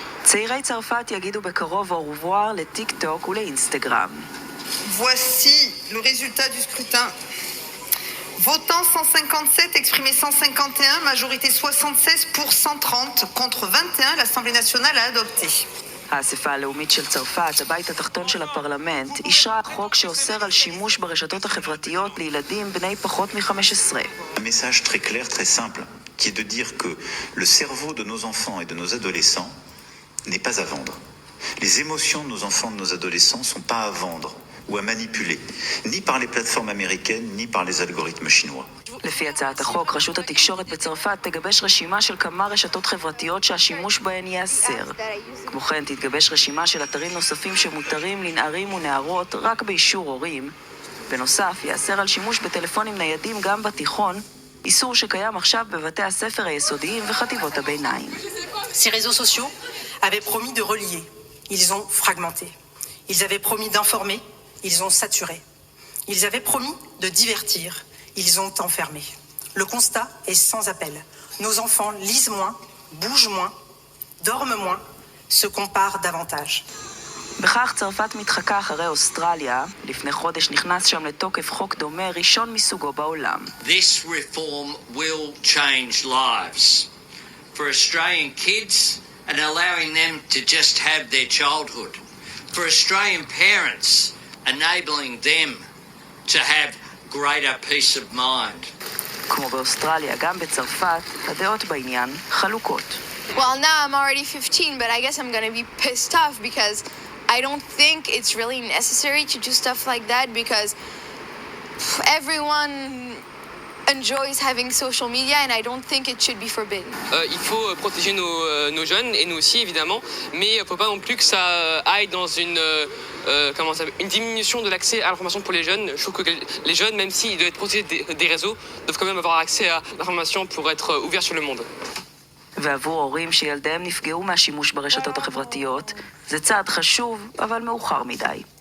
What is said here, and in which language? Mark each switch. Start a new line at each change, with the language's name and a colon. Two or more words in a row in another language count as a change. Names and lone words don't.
Hebrew: צעירי צרפת יגידו בקרוב
French: au revoir
Hebrew: לטיק טוק ולאינסטגרם.
French: Voici le résultat du scrutin. Votant 157, exprimé 151, majorité 76 pour 130, contre 21, l'Assemblée nationale a adopté.
Hebrew: האספה הלאומית של צרפת, הבית התחתון של הפרלמנט, אישרה חוק שאוסר על שימוש ברשתות החברתיות לילדים בני פחות מ-15.
French: Un message très clair, très simple, qui est de dire que le cerveau de nos enfants et de nos adolescents n'est pas à vendre. Les émotions de nos enfants et de nos adolescents ne sont pas à vendre ou à manipuler, ni par les plateformes américaines, ni par les algorithmes chinois.
Hebrew: לפי הצעת החוק, רשות התקשורת בצרפת תגבש רשימה של כמה רשתות חברתיות שהשימוש בהן ייאסר. כמו כן, תתגבש רשימה של אתרים נוספים שמותרים לנערים ונערות רק באישור הורים. בנוסף, ייאסר על שימוש בטלפונים ניידים גם בתיכון, איסור שקיים עכשיו בבתי הספר היסודיים וחטיבות הביניים.
French: Ces réseaux sociaux avaient promis de relier. Ils ont fragmenté. Ils avaient promis d'informer. Ils ont saturé. Ils avaient promis de divertir. Ils ont enfermé. Le constat est sans appel. Nos enfants lisent moins, bougent moins, dorment moins, se comparent davantage.
Hebrew: בכך צרפת מתחקה אחרי אוסטרליה. לפני חודש נכנס שם לתוקף חוק דומה ראשון מסוגו בעולם.
English: This reform will change lives for Australian kids and allowing them to just have their childhood. For Australian parents, enabling them to have greater peace of mind.
Hebrew: כמו באוסטרליה, גם בצרפת, הדעות בעניין חלוקות.
English: Well, now I'm already 15, but I guess I'm gonna be pissed off because I don't think it's really necessary to do stuff like that because everyone enjoys having social media and I don't think it should be forbidden.
French: Il faut protéger nos jeunes et nous aussi évidemment, mais il ne faut pas non plus que ça aille dans une diminution de l'accès à l'information pour les jeunes. Je trouve que les jeunes, même s'ils doivent être protégés des réseaux, doivent quand même avoir accès à l'information pour être ouverts sur le monde.
Hebrew: ועבור הורים שילדיהם נפגעו מהשימוש ברשתות החברתיות, זה צעד חשוב, אבל מאוחר מדי.